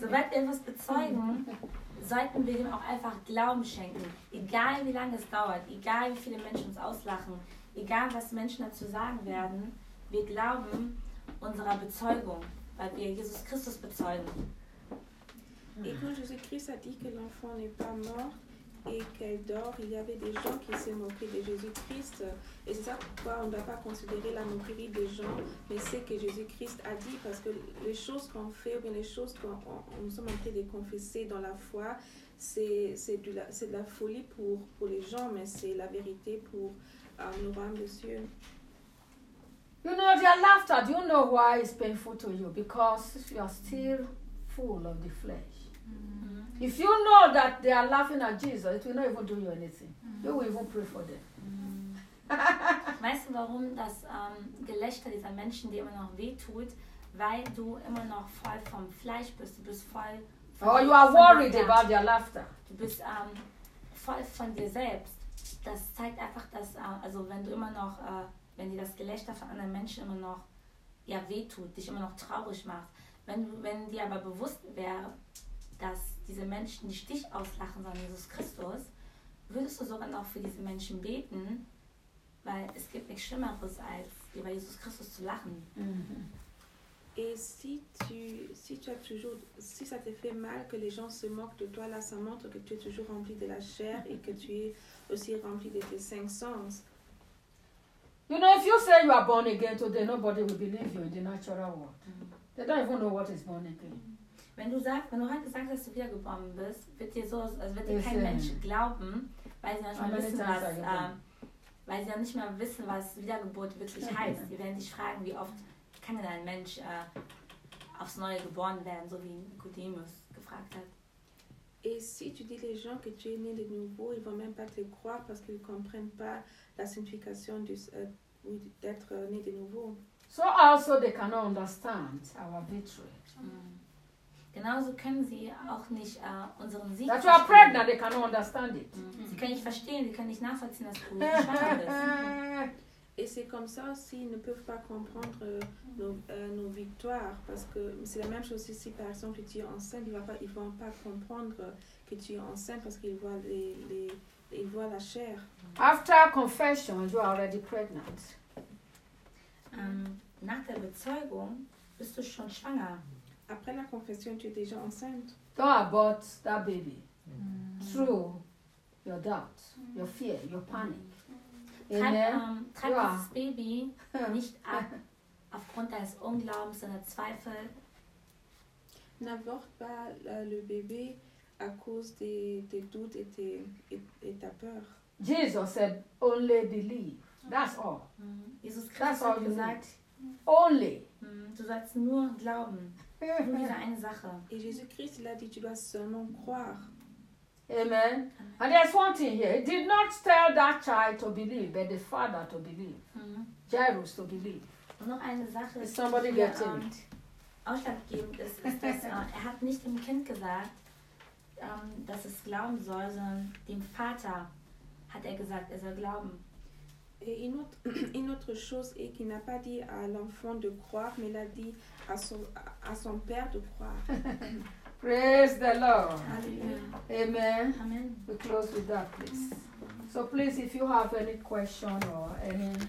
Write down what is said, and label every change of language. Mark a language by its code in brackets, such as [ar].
[de] Sobald wir etwas bezeugen, sollten wir ihm auch einfach Glauben schenken. Egal wie lange es dauert, egal wie viele Menschen uns auslachen, egal was Menschen dazu sagen werden, wir glauben unserer Bezeugung, weil wir Jesus Christus bezeugen. [fr] Et quand Jésus-Christ a dit que l'enfant n'est pas mort et qu'elle dort, il y avait des gens qui se moquaient de Jésus-Christ. Et c'est ça pourquoi on ne doit pas considérer la moquerie des gens, mais c'est que Jésus-Christ a dit, parce que les choses qu'on fait, ou bien les choses qu'on nous sommes en train de confesser dans la foi, c'est de la folie pour les gens, mais c'est la vérité pour le royaume des cieux. [en] You know, their laughter, do you know why it's painful to you? Because you are still full of the flesh. Mm-hmm. If you know that they are laughing at Jesus, it will not even do you anything. Mm. You will even pray for them. Mm. [de] Weißt du, warum das Gelächter dieser Menschen dir immer noch wehtut? Weil du immer noch voll vom Fleisch bist. Du bist voll von [en] Oh, you are worried about their laughter. [de] Du bist voll von dir selbst. Das zeigt einfach, dass also wenn du immer noch, wenn dir das Gelächter von anderen Menschen immer noch ja wehtut, dich immer noch traurig macht. Wenn dir aber bewusst wäre, dass diese Menschen nicht dich auslachen, sondern Jesus Christus, würdest du sogar noch für diese Menschen beten, weil es gibt nichts Schlimmeres, als über Jesus Christus zu lachen. Mm-hmm. [fr] Et si tu as toujours, si ça te fait mal que les gens se moquent de toi, là ça montre que tu es toujours rempli de la chair et que tu es aussi rempli de tes cinq sens. [en] You know, if you say you are born again today, nobody will believe you in the natural world. Mm-hmm. They don't even know what is born again. [de] Wenn du heute sagst, dass du wiedergeboren bist, wird dir kein Mensch glauben, weil sie ja nicht mehr wissen, was Wiedergeburt wirklich heißt. Sie werden dich fragen, wie oft kann denn ein Mensch aufs Neue geboren werden, so wie Nicodemus gefragt hat. [fr] Et si tu dis les gens que tu es né de nouveau, ils vont même pas te croire parce qu'ils comprennent pas la signification d'être né de nouveau. [en] So also they cannot understand our victory. Mm. [de] Genauso können sie auch nicht unseren Sieg [en] That you are pregnant, they cannot understand it. Mm-hmm. [de] Sie können nicht verstehen, sie können nicht nachvollziehen, dass du schwanger bist. [fr] Et c'est comme ça aussi, ils ne peuvent pas comprendre nos victoires, parce que c'est la même chose si par exemple tu es enceinte, ils vont pas comprendre que tu es enceinte parce qu'ils voient ils voient la chair. [en] After confession, you are already pregnant. [de] Nach der Bezeugung bist du schon schwanger. [fr] Après la confession, tu es déjà enceinte. [en] Don't abort that baby. Mm. Through your doubt, your fear, your panic. [de] Treib das Baby nicht ab aufgrund deines Unglaubens und der Zweifel. [fr] N'avorte pas le bébé à cause des doutes et ta peur. [en] Jesus said, only believe. That's all. [de] Mm. Jesus Christus hat gesagt, only. Du sollst nur glauben. Eine Sache. [fr] Et Jésus-Christ l'a dit, tu dois seulement croire. [en] Amen. And there's one thing here. He did not tell that child to believe, but the father to believe. Mm-hmm. Jairus to believe. [de] Und noch eine Sache. [en] Is somebody getting it? [de] Ausschlaggebend ist das, er hat nicht dem Kind gesagt, dass es glauben soll, sondern dem Vater hat er gesagt, er soll glauben. [fr] Et une autre chose est qu'il n'a pas dit à l'enfant de croire, mais il a dit à son père de croire. [en] Praise the Lord. Alleluia. Amen. Amen. We close with that, please. So please, if you have any question or any...